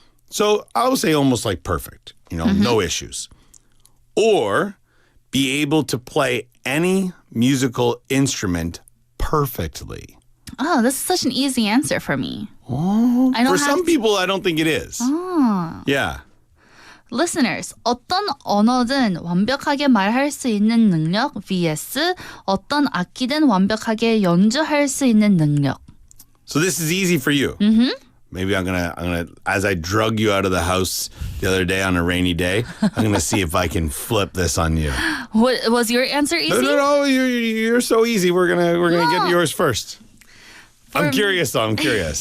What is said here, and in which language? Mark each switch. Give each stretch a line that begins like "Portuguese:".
English: So I'll say almost like perfect, no issues. Or be able to play any musical instrument perfectly. Oh, this is such an easy answer for me. Oh, I don't for have some people, I don't think it is. Oh. Yeah.
Korean: Listeners, 어떤 언어든 완벽하게 말할 수 있는 능력 vs 어떤 악기든 완벽하게 연주할 수 있는 능력.
English: So this is easy for you. Maybe I'm gonna as I drug you out of the house the other day on a rainy day, I'm gonna see if I can flip this on you. What was your answer easy? No, you're so easy. We're gonna get yours first. I'm curious though. I'm curious.